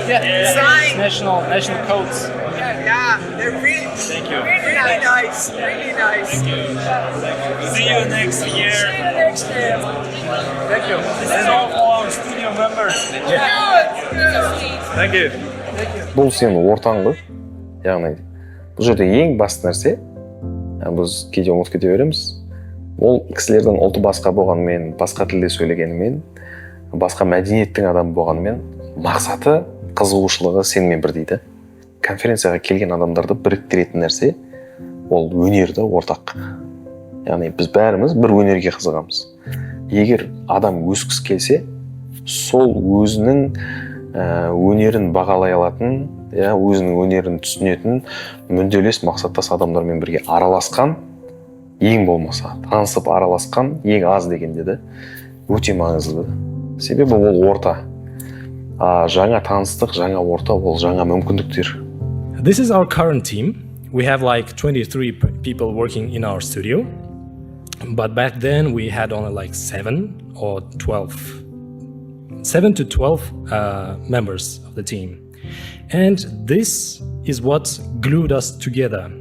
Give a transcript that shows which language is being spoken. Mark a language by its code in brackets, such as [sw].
[en] Yeah. National codes. Yeah, they're really, really nice. Really nice. See you next year. See you next year. Thank you. This is all for our studio members. Thank you. [kk] Бұл сенің ортаң ғой. Яғни бұл жерде ең басты нәрсе, біз кейде ұмытып кете береміз. Ол кісілердің ұлты басқа болғанымен, басқа тілде сөйлегенімен, басқа мәдениеттің адамы болғанымен, мақсаты, қызығушылығы сенімен бір дейді. Конференцияға келген адамдарды біріктіретін нәрсе ол өнерді ортақ. Яғни біз бәріміз бір өнерге қызығамыз. Егер адам өскісі келсе, сол өзінің өнерін бағалай алатын, өзінің өнерін түсінетін, мүдделес мақсаттас адамдармен бірге араласқан, ең болмаса танысып араласқан ең аз дегенде де өте маңызды. Себебі ол орта. Жаңа таныстық, жаңа орта, ол жаңа мүмкіндіктер. [en] This is our current team. We have like 23 people working in our studio. But back then we had only like 7 to 12 members of the team. And this is what glued us together.